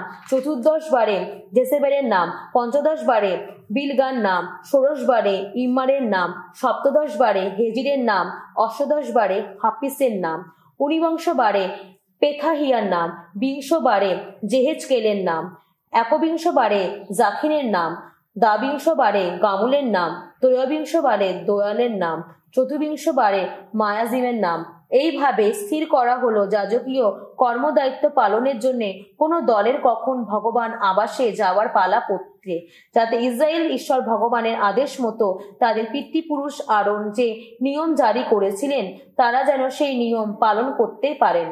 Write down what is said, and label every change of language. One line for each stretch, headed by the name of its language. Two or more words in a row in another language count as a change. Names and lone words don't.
Bangla: চতুর্দশবারে জেসেবেলের নাম, পঞ্চদশবারে বিলগার নাম, ষোড়শবারে ইম্মারের নাম, সপ্তদশবারে হেজিরের নাম, অষ্টাদশবারে হাফিসের নাম, ঊনবিংশবারে পেথাহিয়ার নাম, বিংশবারে জেহেজকেলের নাম, একবিংশবারে জাখিনের নাম, দ্বাবিংশবারে গামুলের নাম, ত্রয়োবিংশবারে দোয়ালের নাম, চতুর্বিংশবারে মায়াজিমের নাম। এইভাবে স্থির করা হলো যাজকীয় কর্মদায়িত্ব পালনের জন্য কোনো দলের কখন ভগবান আবাসে যাওয়ার পালা পড়তে, যাতে ইসরায়েল ঈশ্বর ভগবানের আদেশ মতো তাদের পিতৃপুরুষ আরন যে নিয়ম জারি করেছিলেন তারা যেন সেই নিয়ম পালন করতে পারেন।